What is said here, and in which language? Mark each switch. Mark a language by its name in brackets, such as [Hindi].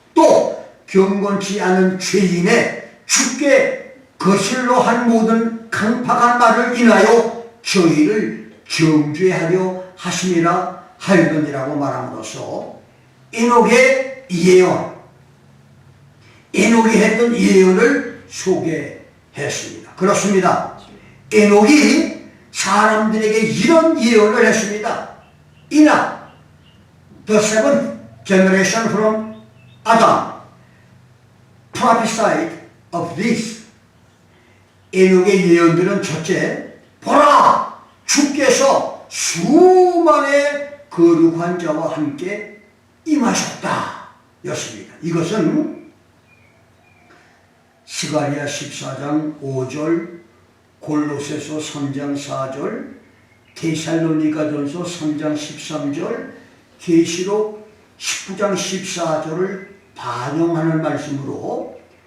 [Korean] 또 경건치 않은 죄인의 주께 거슬러 한 모든 강팍한 말을 인하여 저희를 정죄하려 하심이라 하였느니라고 말함으로써 에녹의 예언, 에녹이 했던 예언을 소개했습니다. 그렇습니다. 에녹이 사람들에게 이런 예언을 했습니다. [English] 이나 the seventh generation from Adam prophesied of this. [Korean] 에녹의 예언들은 첫째, 보라, 주께서 수만의 거룩한 자와 함께 임하셨다 였습니다. 이것은 스가랴 14장 5절, 골로새서 3장 4절, 데살로니가전서 3장 13절, 계시록 19장 14절을 반영하는 말씀으로